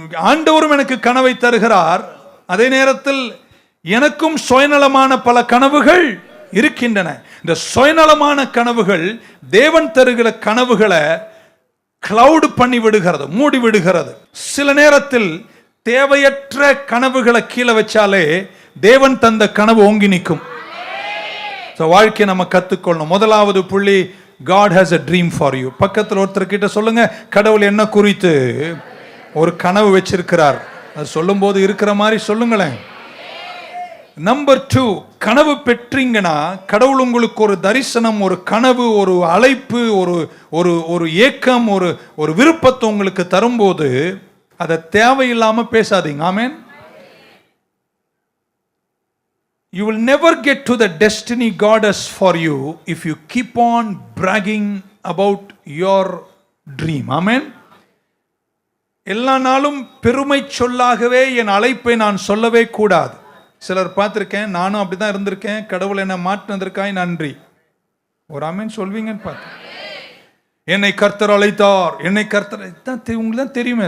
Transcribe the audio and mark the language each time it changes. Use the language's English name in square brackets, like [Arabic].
[Tamil] ஆண்டவரும் எனக்கு கனவை தருகிறார். அதே நேரத்தில் எனக்கும் சுயநலமான பல கனவுகள் இருக்கின்றன. இந்த சுயநலமான கனவுகள் தேவன் தருகிற கனவுகளை கிளவுட் பண்ணி விடுகிறது, மூடி விடுகிறது. சில நேரத்தில் தேவையற்ற கனவுகளை கீழே வச்சாலே தேவன் தந்த கனவு ஓங்கி நிற்கும். வாழ்க்கையை நம்ம கத்துக்கொள்ளணும். முதலாவது புள்ளி, [English] God has a dream for you. [Tamil] பக்கத்தில் ஒருத்தர் கிட்ட சொல்லுங்க, கடவுள் என்ன குறித்து ஒரு கனவு வச்சிருக்கிறார். அது சொல்லும் போது இருக்கிற மாதிரி சொல்லுங்களேன். நம்பர் 2, கனவு பெற்றீங்கன்னா கடவுள் உங்களுக்கு ஒரு தரிசனம், ஒரு கனவு, ஒரு அழைப்பு, ஒரு ஏக்கம், ஒரு விருப்பத்தை உங்களுக்கு தரும்போது அதை தேவையில்லாம பேசாதீங்க. ஆமென். [English] You will never get to the destiny God has for you if you keep on bragging about your dream. Amen. [Tamil] எல்லா நாளும் பெருமை சொல்லாகவே என் அழைப்பை நான் சொல்லவே கூடாது. சிலர் பார்த்திருக்கேன், நானும் அப்படிதான் இருந்திருக்கேன். கடவுள் என்னை மாற்றினதற்காய் நன்றி. ஒரு ஆமென் சொல்வீங்கன்னு பார்த்தேன். என்னை கர்த்தர் அழைத்தார், என்னை கர்த்தர், உங்களுக்கு தான் தெரியுமே.